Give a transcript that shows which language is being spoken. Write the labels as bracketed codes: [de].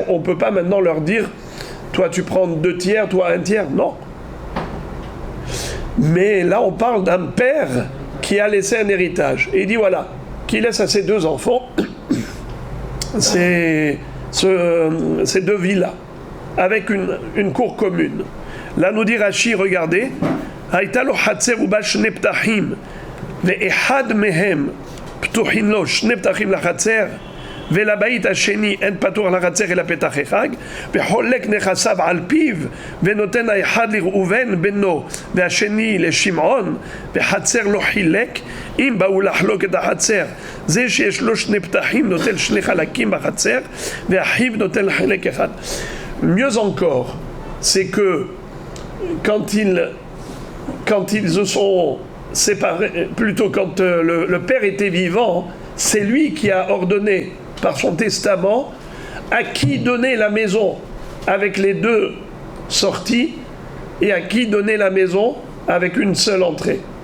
[fr] On ne peut pas maintenant leur dire toi tu prends 2 tiers, toi 1 tiers. Non. Mais là, on parle d'un père qui a laissé un héritage. Et il dit voilà, qui laisse à ses 2 enfants ces 2 villas avec une cour commune. Là, nous dit Rashi, regardez, [he] Haïta lo hatzer uba shne ptachim ve'ehad mehem ptuchin lo shne ptachim lachatzer ולבית השני אין פתוח לחצר אלא פתח אחד וחולק נכסיו על פיו ונותן האחד לראובן בנו והשני לשמעון וחצר לא חילק אם באו לחלוק את החצר זה שיש לו 2 פתחים נוטל 2 חלקים בחצר ואחיו נוטל חלק אחד. [fr] Mieux encore, c'est que quand ils se sont séparés, plutôt quand le père était vivant, c'est lui qui a ordonné par son testament à qui donner la maison avec les 2 sorties et à qui donner la maison avec une seule entrée.